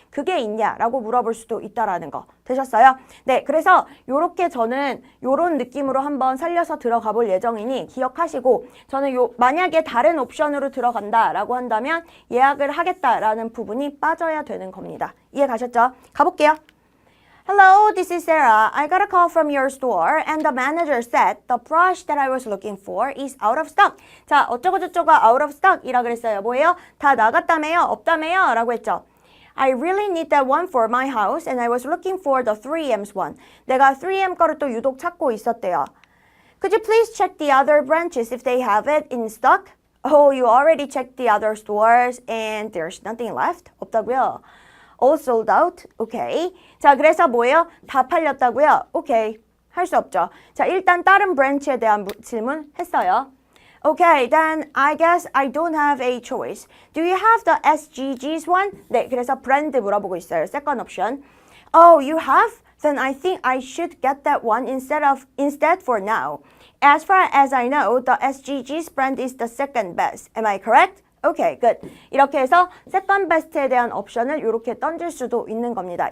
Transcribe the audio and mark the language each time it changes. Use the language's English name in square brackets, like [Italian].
[Korean] 그게 있냐라고 물어볼 수도 있다라는 거. 되셨어요? 네, 그래서 요렇게 저는 요런 느낌으로 한번 살려서 들어가 볼 예정이니 기억하시고 저는 만약에 다른 옵션으로 들어간다라고 한다면 예약을 하겠다라는 부분이 빠져야 되는 겁니다. 이해 가셨죠? 가볼게요. [English] Hello, this is Sarah. I got a call from your store and the manager said the brush that I was looking for is out of stock. [Korean] 자, 어쩌고저쩌고가 [English] out of stock [Korean] 이라 그랬어요. 뭐예요? 다 나갔다며요? 없다며요? 라고 했죠. [English] I really need that one for my house and I was looking for the 3M's one. [Korean] 내가 3M 거를 또 유독 찾고 있었대요. [English] Could you please check the other branches if they have it in stock? Oh, you already checked the other stores and there's nothing left? [Korean] 없다고요? [English] All sold out? Okay. [Korean] 자, 그래서 뭐예요? 다 팔렸다고요? Okay. 할 수 없죠. 자, 일단 다른 브랜치에 대한 질문 했어요. [English] Okay, then I guess I don't have a choice. Do you have the SGG's one? [Korean] 네, 그래서 브랜드 물어보고 있어요. [English] Second option. Oh, you have? Then I think I should get that one instead for now. As far as I know, the SGG's brand is the second best. Am I correct? Okay, good. [Korean] 이렇게 해서 second best에 대한 옵션을 이렇게 던질 수도 있는 겁니다.